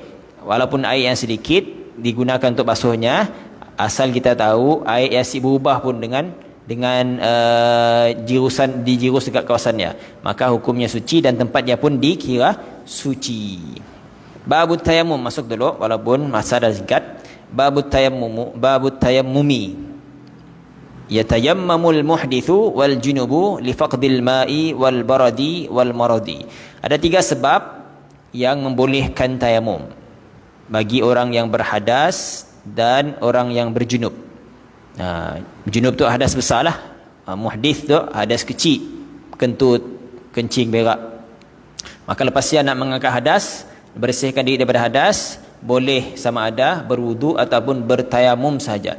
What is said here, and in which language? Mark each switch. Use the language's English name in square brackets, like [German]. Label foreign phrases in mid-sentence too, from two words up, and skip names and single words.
[Malay] Walaupun air yang sedikit digunakan untuk basuhnya, asal kita tahu air yang berubah pun dengan dijirus dekat kawasannya, maka hukumnya suci dan tempatnya pun dikira suci. [Arabic] باب التيمم [Malay] masuk dulu walaupun masa dah singkat. [Arabic] باب التيمم يتيمم المحدث والجنب لفقد الماء والبرد والمرض. [Malay] Ada 3 sebab yang membolehkan tayamum bagi orang yang berhadas dan orang yang berjunub. Junub tu hadas besar lah, muhdith tu hadas kecil, kentut, kencing, berak. Maka lepas dia nak mengangkat hadas, bersihkan diri daripada hadas, boleh sama ada berwudu ataupun bertayamum saja.